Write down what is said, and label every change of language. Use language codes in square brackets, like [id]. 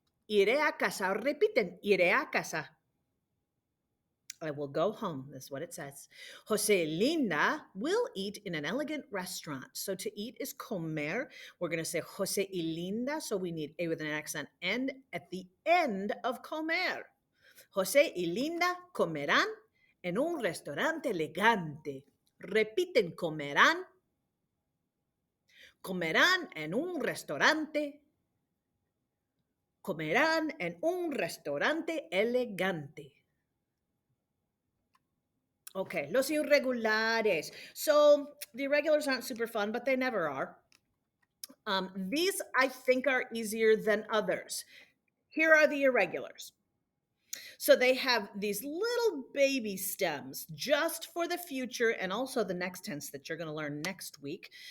[es] Iré a casa. Repiten, iré a casa. [en] I will go home. That's what it says. Joselinda will eat in an elegant restaurant. So to eat is comer. We're going to say Jose y Linda. So we need a with an accent and at the end of comer. [es] Jose y Linda comerán en un restaurante elegante. Repiten, comerán. Comerán en un restaurante. Comerán en un restaurante elegante. Okay, los irregulares. [en] So the irregulars aren't super fun, but they never are. These I think are easier than others. Here are the irregulars. So they have these little baby stems just for the future and also the next tense that you're going to learn next week.